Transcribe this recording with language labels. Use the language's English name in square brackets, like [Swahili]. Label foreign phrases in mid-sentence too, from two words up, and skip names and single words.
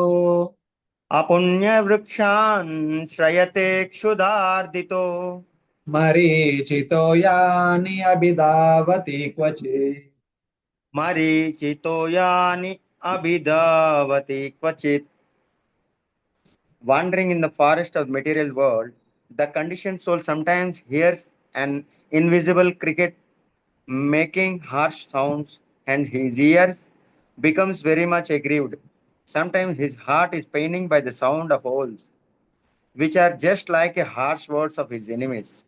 [Sanskrit] ಅಪುಣ್ಯವೃಕ್ಷಾನ್ ಶ್ರಯತೆ ಕ್ಷುಧಾರ್ದಿತೋ ಮರೀಚಿತೋ ಯಾನಿ ಅಭಿಧಾವತಿ ಕ್ವಚಿತ್ ಮರೀಚಿತೋ ಯಾನಿ ಅಭಿಧಾವತಿ ಕ್ವಚಿತ್. [English] Wandering in the forest of material world, the conditioned soul sometimes hears an invisible cricket making harsh sounds, and his ears becomes very much aggrieved. Sometimes his heart is paining by the sound of owls, which are just like a harsh words of his enemies.